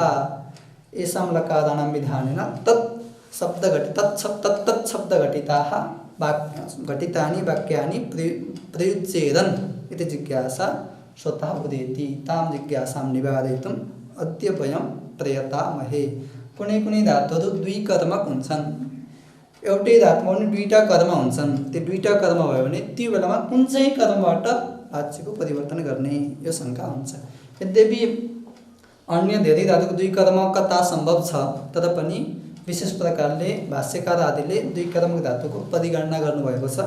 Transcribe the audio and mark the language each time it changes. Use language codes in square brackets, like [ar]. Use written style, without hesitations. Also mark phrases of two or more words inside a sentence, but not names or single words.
[sa] येषां लकाराणां विधानेन तत्शब्दघटिताः घटितानि वाक्यानि प्रयुज्येरन् इति जिज्ञासा स्वतः उदेति। तां जिज्ञासां निवारयितुम् अद्य वयं प्रयतामहे। [ne] कुनै धातुहरू द्विकर्मक हुन्छन्, एउटै धातुमा पनि दुईटा कर्म हुन्छन्। त्यो दुईटा कर्म भयो भने त्यो बेलामा कुन चाहिँ कर्मबाट वाच्यको परिवर्तन गर्ने यो शङ्का हुन्छ। यद्यपि अन्य धेरै धातुको द्विकर्मकता सम्भव छ, तदपनि विशेष प्रकारले भाष्यकार आदिले द्विकर्मक धातुको परिगणना गर्नुभएको छ।